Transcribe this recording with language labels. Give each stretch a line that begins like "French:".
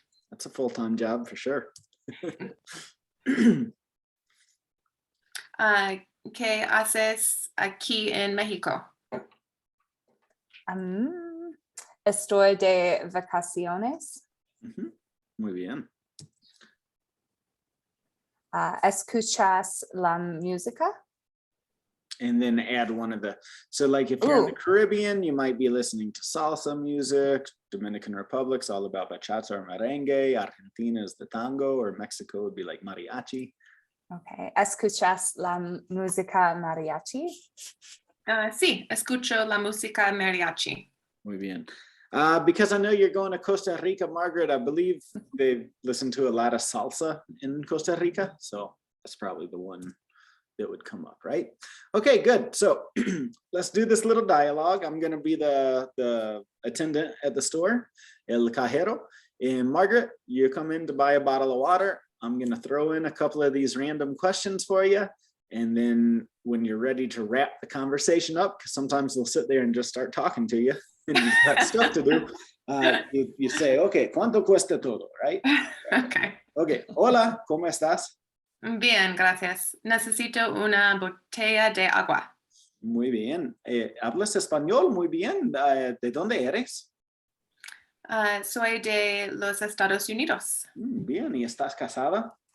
English: That's a full-time job for sure.
Spanish: ¿Qué haces aquí en México? Estoy de vacaciones. Muy bien. ¿Escuchas la música?
English: And then add one of the, so like if you're in the Caribbean, you might be listening to salsa music. Dominican Republic's all about bachata or merengue. Argentina is the tango, or Mexico would be like mariachi. Okay.
Spanish: ¿Escuchas la música mariachi? Sí, escucho la música mariachi. Muy bien.
English: Because I know you're going to Costa Rica, Margaret, I believe they listen to a lot of salsa in Costa Rica. So that's probably the one that would come up, right? Okay, good. So let's do this little dialogue. I'm going to be the attendant at the store,
Spanish: el cajero.
English: And Margaret, you come in to buy a bottle of water. I'm going to throw in a couple of these random questions for you. And then when you're ready to wrap the conversation up, because sometimes they'll sit there and just start talking to you and you've got stuff to do, you say, okay,
Spanish: ¿cuánto cuesta todo,
English: right? Okay.
Spanish: Okay, hola, ¿cómo estás? Bien, gracias. Necesito una botella de agua. Muy bien. ¿Hablas español? Muy bien. ¿De dónde eres? Soy de los Estados Unidos. Bien. ¿Y estás casada?